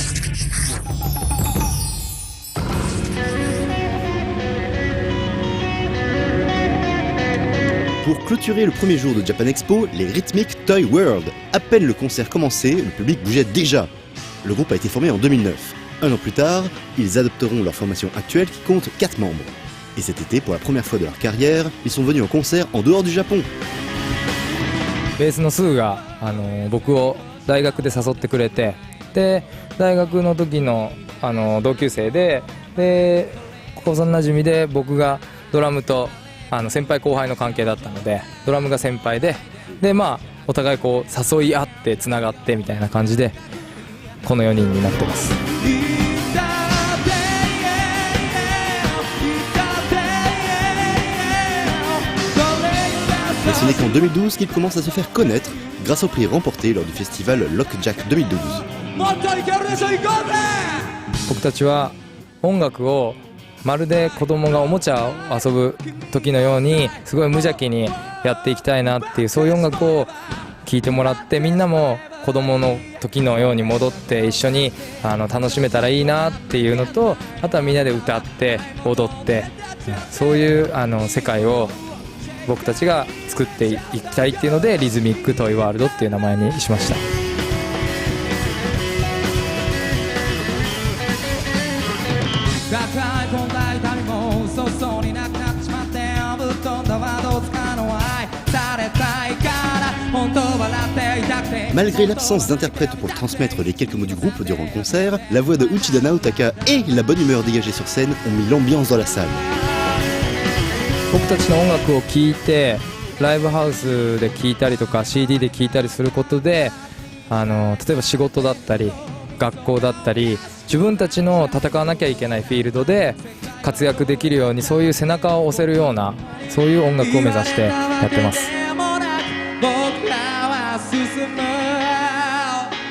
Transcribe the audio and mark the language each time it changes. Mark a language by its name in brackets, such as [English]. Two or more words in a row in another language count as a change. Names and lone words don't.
[French] Pour clôturer le premier jour de Japan Expo, les Rhythmic Toy World. À peine le concert commencé, le public bougeait déjà. Le groupe a été formé en 2009. Un an plus tard, ils adopteront leur formation actuelle qui compte 4 membres. Et cet été, pour la première fois de leur carrière, ils sont venus en concert en dehors du Japon. [Japanese] ベースのスーが僕を大学で誘ってくれて、で大学の時の同級生で、高校なじみで僕がドラムと先輩後輩の関係だったので、ドラムが先輩で、まあお互いこう誘い合ってつながってみたいな感じでこの4人になってます。 [French] Mais ce n'est qu'en 2012 qu'ils commencent à se faire connaître grâce au prix remporté lors du festival Lockjack 2012. [Japanese] 僕たちは音楽をまるで子供がおもちゃを遊ぶ時のようにすごい無邪気にやっていきたいなっていう、そういう音楽を聴いてもらって、みんなも子供の時のように戻って一緒に楽しめたらいいなっていうのと、あとはみんなで歌って踊って、そういう世界を僕たちが作っていきたいっていうので、リズミックトイワールドっていう名前にしました。 [French] Malgré l'absence d'interprète pour transmettre les quelques mots du groupe durant le concert, la voix de Uchida Naotaka et la bonne humeur dégagée sur scène ont mis l'ambiance dans la salle. [Japanese] 僕たちの音楽を聴いてライブハウスで聴いたりとか CD で聴いたりすることで、例えば仕事だったり学校だったり自分たちの戦わなきゃいけないフィールドで活躍できるように、そういう背中を押せるような、そういう音楽を目指してやってます。僕らは進む